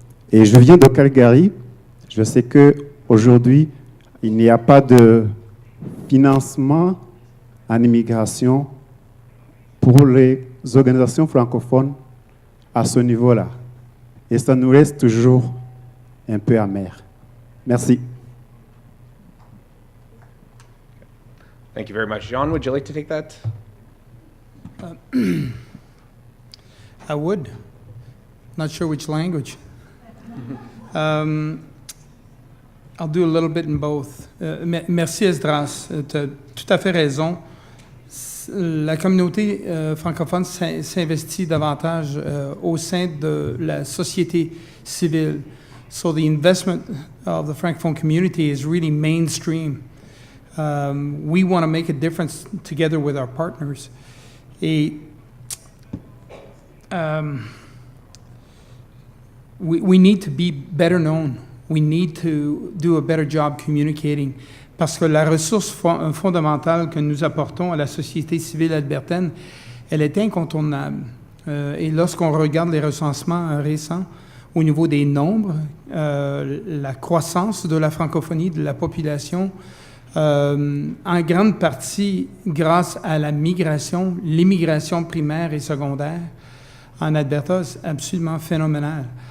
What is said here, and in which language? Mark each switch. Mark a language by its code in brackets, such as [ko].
[fr] Et je viens de Calgary. Je sais qu'aujourd'hui, il n'y a pas de financement en immigration pour les organisations francophones à ce niveau-là. Et ça nous reste toujours un peu amer. Merci. [en] Thank you very much. John, would you like to take that? I would. Not sure which language. I'll do a little bit in both. [fr] Merci Esdras, tu as tout à fait raison. La communauté francophone s'investit davantage au sein de la société civile. [en] So the investment of the Francophone community is really mainstream. We want to make a difference together with our partners. Et we need to be better known. We need to do a better job communicating. [fr] Parce que la ressource fondamentale que nous apportons à la société civile albertaine, elle est incontournable. Et lorsqu'on regarde les recensements récents au niveau des nombres, la croissance de la francophonie, de la population, en grande partie grâce à la migration, l'immigration primaire et secondaire en Alberta, c'est absolument phénoménal.